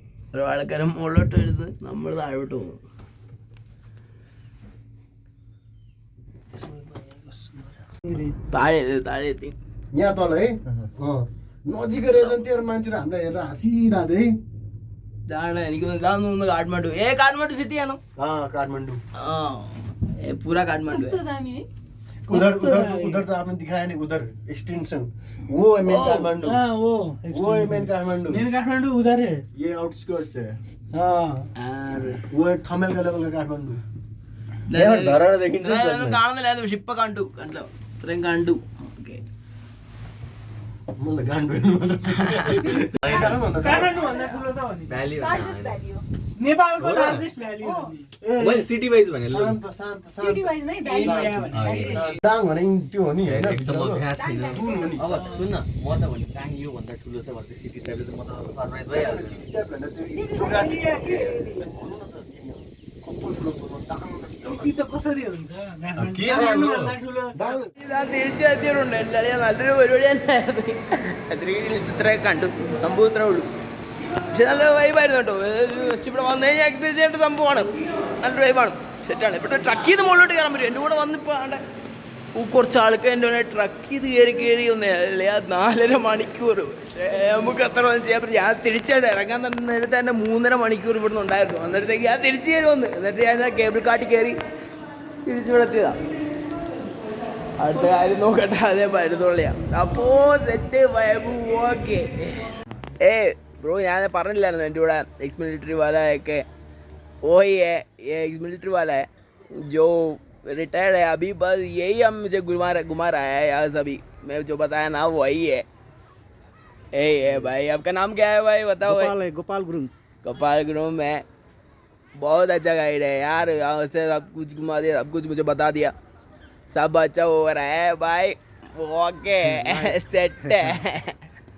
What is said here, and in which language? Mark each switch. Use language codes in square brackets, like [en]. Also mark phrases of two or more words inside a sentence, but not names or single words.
[ml] ഓരോ ആൾക്കാരും മുകളിലോട്ട് വരുന്നത്, നമ്മൾ താഴോട്ട് പോകും. ताळे एति [ne] यहाँ तल है नजिकै रहेछ नि तेरो मान्छेहरू हामीलाई हेरेर हाँसिरहेको है. [ml] എനിക്ക് തോന്നുന്നു കാഠ്മണ്ഡു. [hi] काठमाडौँ सिटी है ना? हाँ काठमाडौँ. पूरा काठमाडौँ है. उधर तो आपने दिखाया नहीं, उधर एक्सटेंशन वो है मेन काठमाडौँ. वो है मेन काठमाडौँ. मेन काठमाडौँ उधर है, ये आउटस्कर्ट्स है. और वो है ठमेल का लेवल का काठमाडौँ. [ml] കാണുന്നില്ലായിരുന്നു, പക്ഷെ ഇപ്പൊ കണ്ടു. ഇത്രയും കണ്ടു. ഓക്കെ, [ne] मलाई गान्डु काठमाडौँ भन्दा ठुलो त हो नि, नेपालको [en] largest valley [ne] हो नि. मैले [en] city wise [ne] भने शान्त दाङ भने त्यो हो नि हैन, एकदम अभ्यास छैन. दुन हो नि. अब सुन न, म त भने दाङ यो भन्दा ठुलो छ भने सिटी टाइपले त म त सरप्राइज भइहाल्छ. [en] city type [ne] भन्दा त्यो जियोग्राफी कस्तो ठुलो छ दाङ. सिटी त कसरी हुन्छ, के काठमाडौँ भन्दा ठुलो. दाङ [ml] തിരിച്ചെത്തിയിട്ടുണ്ട്. എന്തായാലും നല്ലൊരു പരിപാടി തന്നെയായിരുന്നു. ചന്ദ്രഗിരി ചിത്രമൊക്കെ കണ്ടു, സംഭവം ഇത്രേ ഉള്ളൂ. പക്ഷെ നല്ലൊരു വൈബായിരുന്നു കേട്ടോ. ജസ്റ്റ് ഇവിടെ വന്നു കഴിഞ്ഞാൽ എക്സ്പീരിയൻസ് ചെയ്യേണ്ട സംഭവമാണ്. നല്ലൊരു വൈബാണ്, സെറ്റാണ്. ഇവിടെ ട്രക്ക് ചെയ്ത് മുകളിലോട്ട് കയറാൻ പറ്റും. എൻ്റെ കൂടെ വന്നിപ്പോൾ ആണ്ട് കുറച്ച് ആൾക്കാർ എൻ്റെ കൂടെ ട്രക്ക് ചെയ്ത് കയറി ഒന്നല്ലേ 4.5 മണിക്കൂർ. പക്ഷേ നമുക്ക് അത്ര ഒന്നും ചെയ്യാൻ പറ്റും. ഞാൻ തിരിച്ചായിട്ട് ഇറങ്ങാൻ തന്നെ നേരത്തെ തന്നെ 3.5 മണിക്കൂർ ഇവിടെ നിന്ന് ഉണ്ടായിരുന്നു. അന്നേരത്തേക്ക് ഞാൻ തിരിച്ചു കയറുമെന്ന്. എന്നിട്ട് ഞാൻ കേബിൾ കാട്ടി കയറി തിരിച്ചിവിടെ എത്തിയതാണ്. അടുത്ത കാര്യം നോക്കട്ടെ, അതേ പരുന്നുള്ളിയാ. അപ്പോ സെറ്റ് വൈബ് ഓക്കെ. ബ്രോ, ഞാൻ പറഞ്ഞില്ലായിരുന്നു എൻ്റെ കൂടെ [en] ex military [hi] वाला है के वही है, ये [en] ex military [hi] वाला है जो रिटायर्ड है अभी. बस यही हम मुझे घुमा रहा है यहाँ सभी. मैं जो बताया ना वही है. भाई, आपका नाम क्या है भाई, बताओ भाई. गोपाल गुरुङ. गोपाल गुरुङ है. बहुत अच्छा गाइड है यार, यहाँ से सब कुछ घुमा दिया, सब कुछ मुझे बता दिया. सब अच्छा हो रहा है भाई. ओके, सेट है.